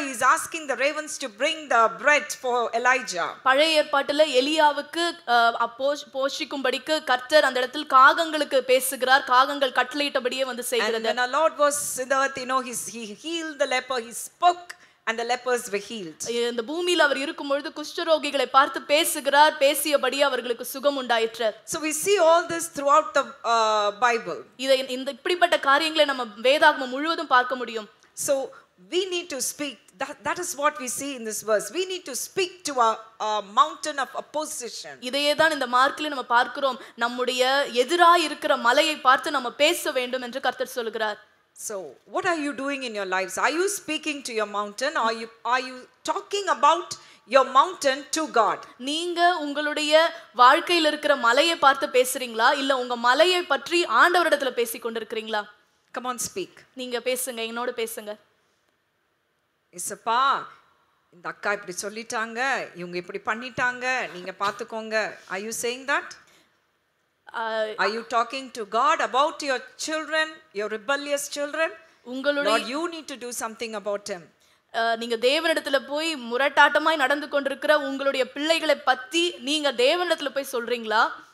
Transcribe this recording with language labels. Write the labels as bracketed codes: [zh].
[en] He is asking the ravens to bring the bread for Elijah. [ta] பழைய ஏற்பாட்டில் எலியாவுக்கு போஷிக்கும்படிக்கு கர்த்தர் அந்த இடத்தில் காகங்களுக்கு பேசுகிறார். காகங்கள் கட்டளையிட்டபடியே வந்து செய்கிறது. [en] And when our Lord was in the earth, he healed the leper. He spoke and the lepers were healed. [ta] இந்த பூமியில் அவர் இருக்கும் பொழுது குஷ்டரோகிகளை பார்த்து பேசுகிறார். பேசியபடியே அவர்களுக்கு சுகம் உண்டாயிற்று. [en] So we see all this throughout the Bible. [ta] இந்த இப்படிப்பட்ட காரியங்களை நம்ம வேதாகமம் முழுவதும் பார்க்க முடியும். [en] So we need to speak. That is what we see in this verse. We need to speak to a mountain of opposition. [ta] இதையே தான் இந்த மார்க்கில் நம்ம பார்க்கிறோம். நம்முடைய எதிராய் இருக்கிற மலையை பார்த்து நம்ம பேச வேண்டும் என்று கர்த்தர் சொல்கிறார். [en] So what are you doing in your lives? Are you speaking to your mountain, or are you talking about your mountain to God? [ta] நீங்க உங்களுடைய வாழ்க்கையில் இருக்கிற மலையை பார்த்து பேசுறீங்களா இல்ல உங்க மலையை பற்றி ஆண்டவரிடத்துல பேசிக் கொண்டிருக்கிறீங்களா? [en] Come on, speak. [ta] நீங்க பேசுங்க, என்னோட பேசுங்க. இசப்பா இந்த அக்கா இப்படி சொல்லிட்டாங்க, இவங்க இப்படி பண்ணிட்டாங்க, நீங்க பாத்துக்கோங்க. [en] Are you saying that? Are you talking to God about your children, your rebellious children? Lord, you need to do something about him. [ta] நீங்க தேவனிடத்துல போய் முரட்டாட்டமாய் நடந்து கொண்டிருக்கிற உங்களுடைய பிள்ளைகளை பத்தி நீங்க தேவனிடத்துல போய் சொல்றீங்களா?